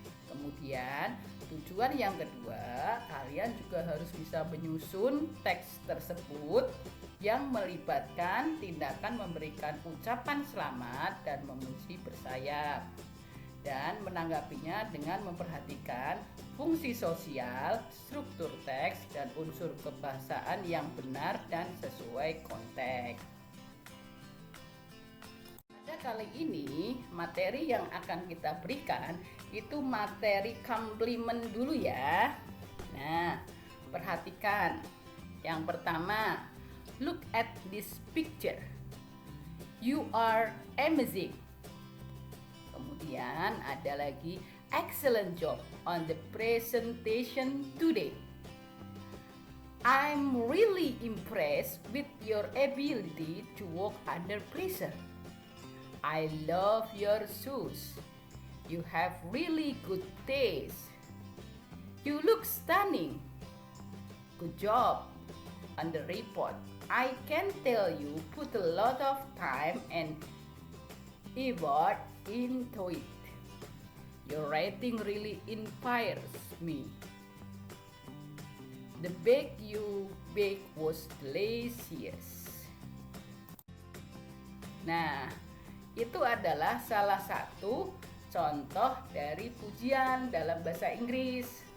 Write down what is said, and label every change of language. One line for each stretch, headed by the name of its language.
Indonesian: Kemudian tujuan yang kedua, kalian juga harus bisa menyusun teks tersebut yang melibatkan tindakan memberikan ucapan selamat dan memuji bersayap dan menanggapinya dengan memperhatikan fungsi sosial, struktur teks, dan unsur kebahasaan yang benar dan sesuai konteks. Pada kali ini, materi yang akan kita berikan itu materi komplimen dulu ya. Nah, perhatikan. Yang pertama,
English: look at this picture. You are amazing.
Indonesian: Kemudian ada lagi
English: excellent job on the presentation today. I'm really impressed with your ability to work under pressure. I love your shoes. You have really good taste. You look stunning. Good job on the report. I can tell you put a lot of time and effort into it. Your writing really inspires me. The bake you bake was delicious.
Indonesian: Nah, itu adalah salah satu contoh dari pujian dalam bahasa Inggris.